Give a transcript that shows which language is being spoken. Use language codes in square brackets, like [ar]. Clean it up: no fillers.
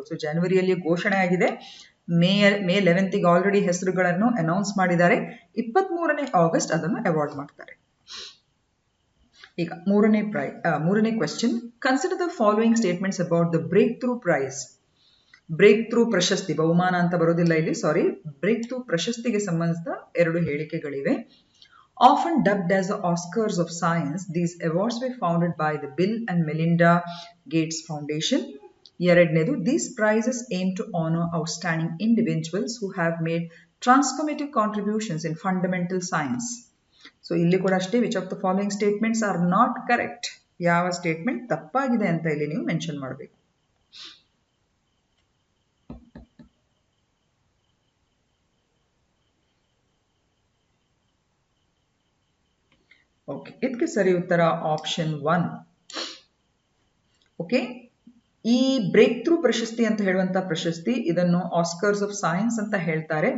[kn] So ಜನವರಿಯಲ್ಲಿ ಘೋಷಣೆ ಆಗಿದೆ, ಮೇ 11ಗೆ ಆಲ್ರೆಡಿ ಹೆಸರುಗಳನ್ನು ಅನೌನ್ಸ್ ಮಾಡಿದ್ದಾರೆ, 23ನೇ ಆಗಸ್ಟ್ ಅದನ್ನು ಅವಾರ್ಡ್ ಮಾಡ್ತಾರೆ. ಈಗ ಮೂರನೇ question, [en] Consider the following statements about the breakthrough prize. [kn] Break through ಪ್ರಶಸ್ತಿ, ಬಹುಮಾನ ಅಂತ ಬರೋದಿಲ್ಲ ಇಲ್ಲಿ, ಸಾರಿ, ಬ್ರೇಕ್ ಥ್ರೂ ಪ್ರಶಸ್ತಿಗೆ ಸಂಬಂಧಿಸಿದ 2 ಹೇಳಿಕೆಗಳಿವೆ. [en] Often dubbed as the Oscars of Science, these awards were founded by the Bill and Melinda Gates Foundation. [kn] ಎರಡನೇದು, [en] these prizes aim to honor outstanding individuals who have made transformative contributions in fundamental science. So [kn] ಇಲ್ಲಿ ಕೂಡ ಅಷ್ಟೇ, [en] which of the following statements are not correct? [kn] ಯಾವ statement ತಪ್ಪಾಗಿದೆ ಅಂತ ಇಲ್ಲಿ ನೀವು mention ಮಾಡಬೇಕು. ಓಕೆ, ಇದಕ್ಕೆ ಸರಿ ಉತ್ತರ ಆಪ್ಷನ್ 1. ಓಕೆ, ಈ ಬ್ರೇಕ್ ಥ್ರೂ ಪ್ರಶಸ್ತಿ ಅಂತ ಹೇಳುವಂತ ಪ್ರಶಸ್ತಿ, ಇದನ್ನು ಆಸ್ಕರ್ಸ್ ಆಫ್ ಸೈನ್ಸ್ ಅಂತ ಹೇಳ್ತಾರೆ.